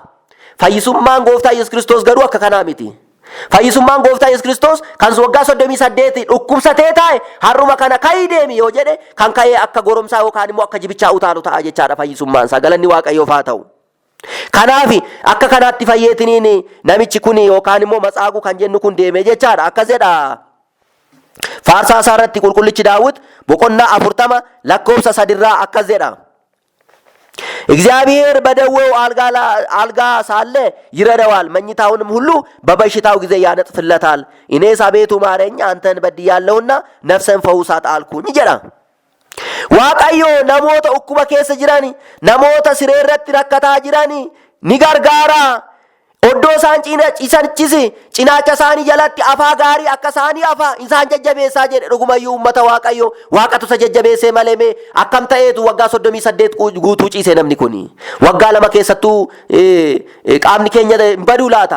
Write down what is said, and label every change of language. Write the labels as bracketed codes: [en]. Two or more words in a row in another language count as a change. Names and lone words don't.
[om] Fayyisummaan gooftaa Yesuus Kiristoos garuu akka kanaa miti. Fayyisummaan gooftaa Yesuus Kiristoos kan waggaa 38 dhukkubsatee taa'e har'uma kana ka'ii deemi yoo jedhe kan ka'ee akka goromsaa yookaan immoo akka jibichaa utaalu ta'a jechaadha fayyisummaan isaa. Galanni Waaqayyoof haa ta'u. Kanaaf akka kanaatti fayyeetiniin namichi kun yookaan immoo matsaaguu kan jennu kun deemee jechaadha. Akkas jedha faarsaa isaa irratti qulqullichi Daawit boqonnaa 40 lakkoofsa 3 akkas jedha. [am] እግዚአብሔር በደዌው አልጋ ሳለ ይረዳዋል መኝታውንም ሁሉ በበሽታው ጊዜ ያነጥፍለታል። እኔስ አቤቱ ማረኝ አንተን በድያለሁና ነፍሴን ፈውሳት አልኩኝ [om] jedha. Waaqayyo namoota ukkuba keessa jiran namoota siree irratti rakkataa jiran ni gargaara oddoo isaan ciisanichisi cinaacha isaanii jalatti afaa gaarii akka isaanii afaa isaan jajjabeessaa jedhe. Dhugumayyuu uummata Waaqayyo Waaqatu isa jajjabeessee malee mee akkam ta'eetu waggaa 38 guutuu ciise namni kun. Waggaa lama keessattuu qaamni keenya baduu laata?